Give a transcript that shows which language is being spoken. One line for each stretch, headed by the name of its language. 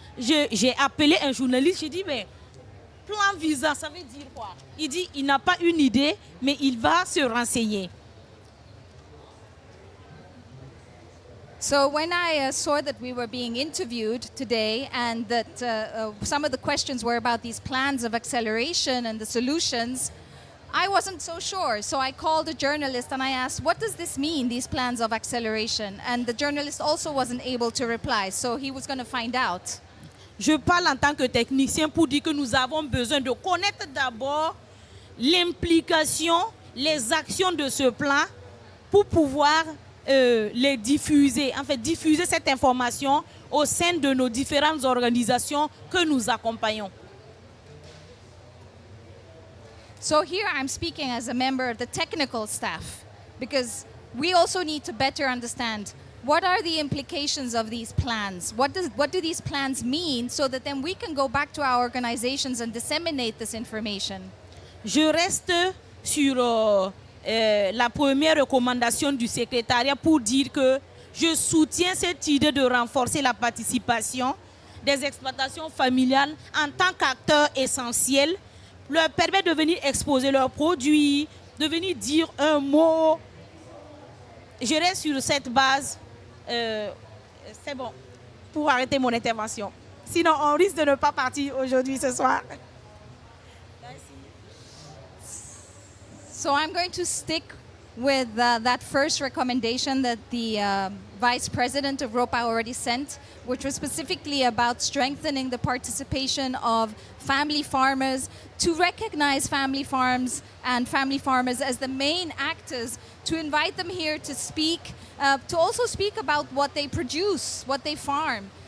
French: J'ai appelé un journaliste, j'ai dit, mais plan visant, ça veut dire quoi? Il dit, il n'a pas une idée, mais il va se renseigner.
English: So when I saw that we were being interviewed today and that some of the questions were about these plans of acceleration and the solutions, I wasn't so sure. So I called a journalist and I asked, what does this mean, these plans of acceleration? And the journalist also wasn't able to reply, so he was going to find out.
French: Je parle en tant que technicien pour dire que nous avons besoin de connaître d'abord l'implication, les actions de ce plan pour pouvoir les diffuser, en fait diffuser cette information au sein de nos différentes organisations que nous accompagnons.
English: So here I'm speaking as a member of the technical staff because we also need to better understand what are the implications of these plans? What do these plans mean so that then we can go back to our organizations and disseminate this information?
French: Je reste sur la première recommandation du secrétariat pour dire que je soutiens cette idée de renforcer la participation des exploitations familiales en tant qu'acteurs essentiels, leur permet de venir exposer leurs produits, de venir dire un mot. Je reste sur cette base. C'est bon pour arrêter mon intervention. Sinon, on risque de ne pas partir aujourd'hui ce soir.
English: So I'm going to stick with that first recommendation that the Vice President of ROPA already sent, which was specifically about strengthening the participation of family farmers, to recognize family farms and family farmers as the main actors, to invite them here to speak, to also speak about what they produce, what they farm.